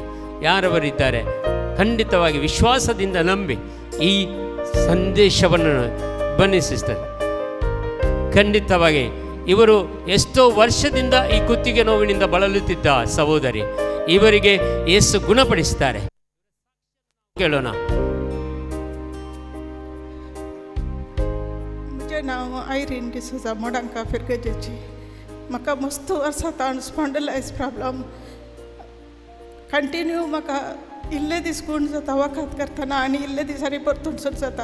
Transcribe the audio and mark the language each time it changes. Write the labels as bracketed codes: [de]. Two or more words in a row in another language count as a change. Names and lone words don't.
[kn] ಯಾರವರಿದ್ದಾರೆ ಖಂಡಿತವಾಗಿ ವಿಶ್ವಾಸದಿಂದ ನಂಬಿ ಈ ಸಂದೇಶವನ್ನು ಬನ್ನಿಸುತ್ತಾರೆ. ಖಂಡಿತವಾಗಿ ಇವರು ಎಷ್ಟೋ ವರ್ಷದಿಂದ ಈ ಕುತ್ತಿಗೆ ನೋವಿನಿಂದ ಬಳಲುತ್ತಿದ್ದ ಸಹೋದರಿ, ಇವರಿಗೆ ಯೇಸು ಗುಣಪಡಿಸ್ತಾರೆ. ಕೇಳೋಣ. [kok] मुझे नाव आयरीन डिसूजा मोडंका फिरगजेची. म्हाका मस्त वर्सां ताण [en] spondylitis problem continue [kok] म्हाका इल्ले दीस गूण जाता वखद करतना आनी इल्ले दिसांनी परतून सुरू जाता.